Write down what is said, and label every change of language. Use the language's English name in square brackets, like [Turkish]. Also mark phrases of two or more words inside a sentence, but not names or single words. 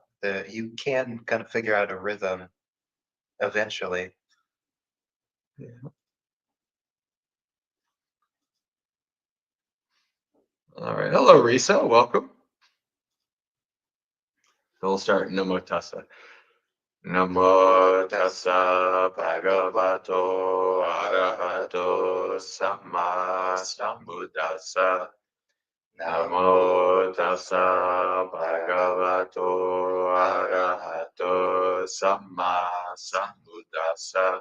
[English] You can kind of figure out a rhythm eventually. Yeah. All right. Hello, Risa. Welcome. So we'll start [Pali] Namo Tassa. Namo Tassa Bhagavato Arahato Samma Sambuddhassa. Namo Tassa Bhagavato Arahato Samma Sambuddhassa.